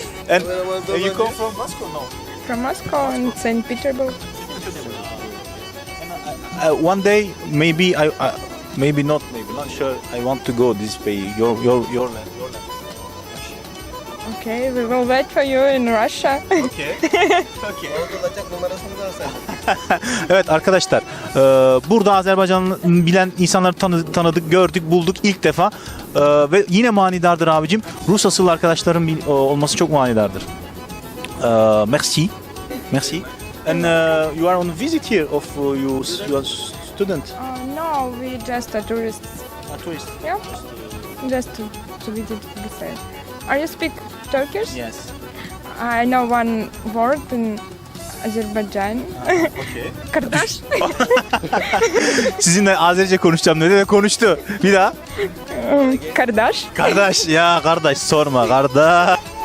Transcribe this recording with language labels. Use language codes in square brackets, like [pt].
[en] And you come from Moscow? No. From Moscow and St. Petersburg. One day maybe maybe not sure I want to go this way. Your land. Okay, we will wait for you in Russia. Okay. [tr] Orada olacak numarasını da al sen. Evet arkadaşlar, burada Azerbaycan'ı bilen insanları tanıdık, gördük, bulduk ilk defa. Ve yine manidardır abicim. Rus asıllı arkadaşların olması çok manidardır. [fr] Merci. [en] And you are on visit here of you are student. No, we just are tourists. A tourist. Yeah, just to visit Brussels. Are you speak Turkish? Yes. I know one word in Azerbaijan. Okay. [tr] Kardeş. Sizinle Azerice konuşacağım dedi ve konuştu. Bir daha. Kardeş. Kardeş ya kardeş sorma kardeş.